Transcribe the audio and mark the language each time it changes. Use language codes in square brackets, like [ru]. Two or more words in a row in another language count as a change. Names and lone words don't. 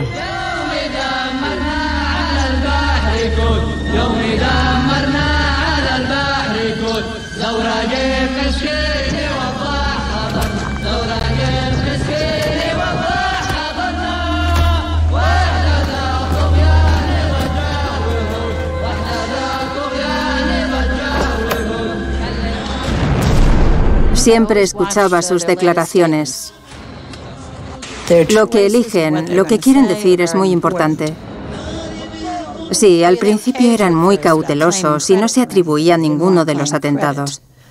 [ar] يوم دمرنا على البحر كول، يوم دمرنا على البحر كول، لو راجل مسكين وضاح حضر، لو راجل مسكين وضاح حضرنا، واحنا ذا طغيان بجاوبهم، واحنا ذا طغيان بجاوبهم. [es] Siempre escuchaba sus declaraciones. Lo que eligen, lo que quieren decir es muy importante. Sí, al principio eran muy cautelosos y no se atribuían ninguno de los atentados.